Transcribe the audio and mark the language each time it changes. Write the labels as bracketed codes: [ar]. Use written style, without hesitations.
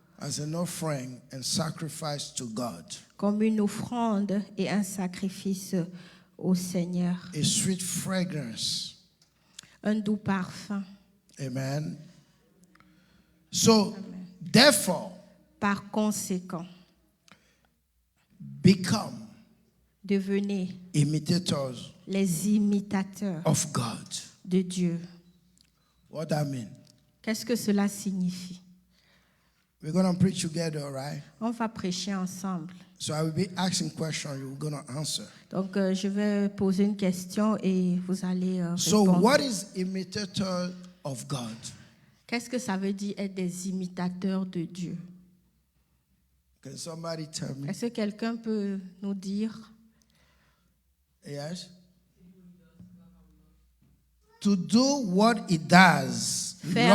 [en] As an offering and sacrifice to God. [fr] Comme une offrande et un sacrifice au Seigneur. [en] A sweet fragrance. [fr] Un doux parfum. [en] Amen. So, [fr] Amen. [en] Therefore, [fr] par conséquent, [en] become [fr] devenez [en] imitators [fr] les imitateurs [en] of God. [fr] De Dieu. [en] What that mean? [fr] Qu'est-ce que cela signifie? [en] We're going to preach together, all right? [fr] On va prêcher ensemble. [en] So I will be asking questions, you're going to answer. [fr] Donc je vais poser une question et vous allez répondre. [en] So what is imitator of God? [fr] Qu'est-ce que ça veut dire être des imitateurs de Dieu? [en] Can somebody tell me? [fr] Est-ce que quelqu'un peut nous dire? [en] Yes. To do what he does, [fr] Faire